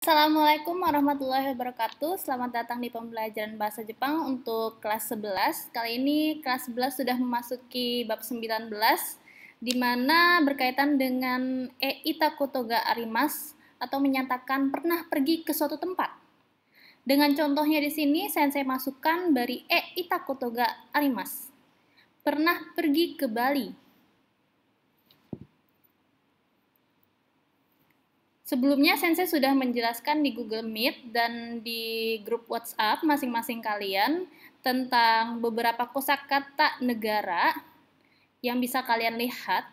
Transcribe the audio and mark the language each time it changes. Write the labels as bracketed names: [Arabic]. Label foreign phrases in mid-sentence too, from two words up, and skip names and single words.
[Arabic] السلام عليكم ورحمة الله وبركاته. [Indonesian] Selamat datang di pembelajaran bahasa Jepang untuk kelas 11. Kali ini kelas 11 sudah memasuki bab 19, di mana berkaitan dengan [Japanese] ita koto ga arimasu [Indonesian] atau menyatakan pernah pergi ke suatu tempat. Dengan contohnya di sini, sensei masukkan dari [Japanese] ita koto ga arimasu. [Indonesian] Pernah pergi ke Bali. Sebelumnya, Sensei sudah menjelaskan di Google Meet dan di grup WhatsApp masing-masing kalian tentang beberapa kosakata negara yang bisa kalian lihat.